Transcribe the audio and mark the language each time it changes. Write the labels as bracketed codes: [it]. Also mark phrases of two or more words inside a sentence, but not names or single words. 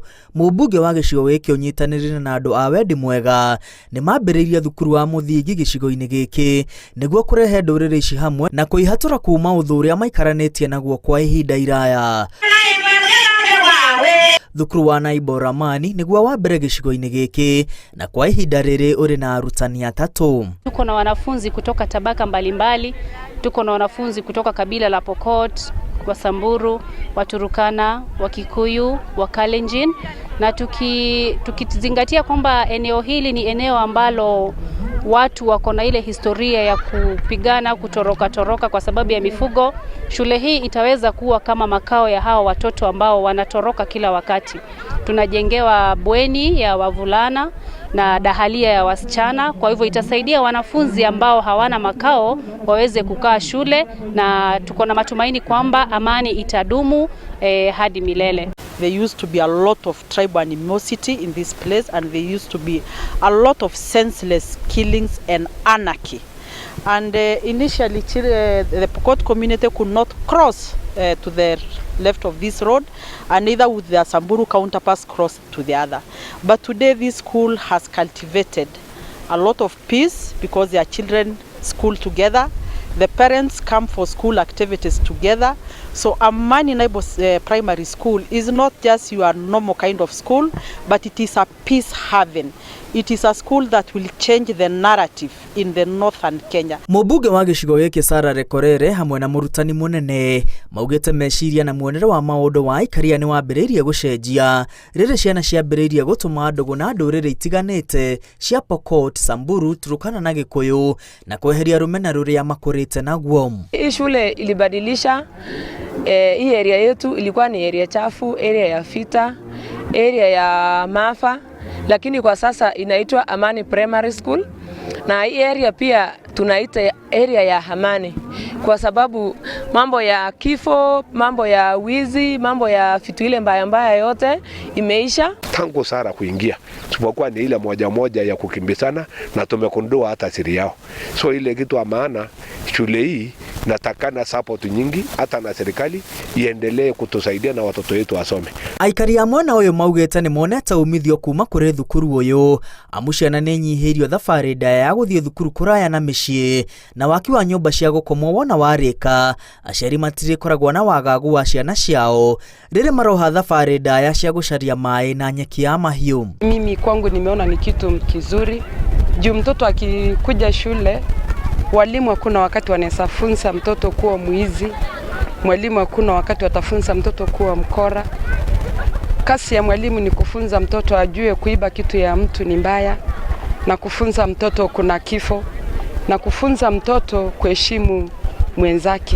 [ki] Mũmbunge wa gĩcigo gĩkĩ ũnyitanĩrĩire na andũ a wendi mwega nĩ mambĩrĩirie thukuru wa mũthingi gĩcigo-inĩ gĩkĩ nĩguo kũrehe ndũrĩrĩ ici hamwe na kũihatũra kuma ũthũ ũrĩa maikaranĩtie naguo kwa ihinda iraya. Thukuru wa Njĩra nĩguo wa mbere gĩcigo-inĩ gĩkĩ na kwa ihinda rĩrĩ ũrĩ na arutani atatũ. [sw] Tuko na wanafunzi kutoka tabaka mbalimbali, tuko na wanafunzi kutoka kabila la Pokot, wa Samburu, wa Turukana, wa Kikuyu, wa Kalenjin, na tukizingatia kwamba eneo hili ni eneo ambalo watu wako na ile historia ya kupigana, kutoroka kwa sababu ya mifugo. Shule hii itaweza kuwa kama makao ya hao watoto ambao wanatoroka kila wakati. Tunajengewa bweni ya wavulana na dahalia ya wasichana, kwa hivyo itasaidia wanafunzi ambao hawana makao waweze kukaa shule, na tuko na matumaini kwamba amani itadumu hadi milele. [en] There used to be a lot of tribal animosity in this place, and there used to be a lot of senseless killings and anarchy. And initially the Pokot community could not cross to the left of this road, and neither would their Samburu counterparts cross to the other. But today this school has cultivated a lot of peace because their children school together. The parents come for school activities together. So Amani Naibo Primary School is not just your normal kind of school, but it is a peace haven. It is a school that will change the narrative in the northern Kenya. [ki] Mũmbunge wa gĩcigo gĩkĩ Sara Rekorere hamwe na mũrutani mũnene maugĩte meciria na muonere wa maũndũ wa ikaria nĩ wambĩrĩirie gũcenjia rĩrĩ ciana ciambĩrĩirie gũtũma ndũgũ na ndũrĩrĩ itiganĩte cia Pokot, Samburu, Turukana na Gĩkũyũ na kweheria rũmena rũrĩa makũrĩte naguo. [sw] Hii shule ilibadilisha hii area yetu, ilikuwa ni area chafu, area ya vita, area ya maafa, lakini kwa sasa inaitwa Amani Primary School, na hii area pia tunaita area ya amani kwa sababu mambo ya kifo, mambo ya wizi, mambo ya vitu ile mbaya yote imeisha. Tangu Sara kuingia tupokuwa ni ile moja ya kukimbizana na tumekundua hata siri yao. So ile kitu ya maana shule hii natakana support nyingi hata na serikali iendelee kutusaidia na watoto wetu wasome. [ki] Aikari amwe na ũyũ maugĩte nĩ monete umithio kuma kũrĩ thukuru ũyũ amu ciana nĩ nyihirio thabarĩ ndaya ya gũthiĩ thukuru kũraya na mĩciĩ na waki wa nyũmba cia gũkomwo wona warĩka aciari matirĩkoragwo na wagagu wa ciana ciao rĩrĩ maroha thabarĩ ndaya cia gũcaria maĩ na nyeki ya mahiũ. [sw] Mimi kwangu nimeona ni kitu kizuri juu mtoto akikuja shule, walimu hakuna wakati wanafunza mtoto kuwa mwizi, mwalimu hakuna wakati watafunza mtoto kuwa mkora. Kasi ya mwalimu ni kufunza mtoto ajue kuiba kitu ya mtu ni mbaya, na kufunza mtoto kuna kifo, na kufunza mtoto kuheshimu mwenzake.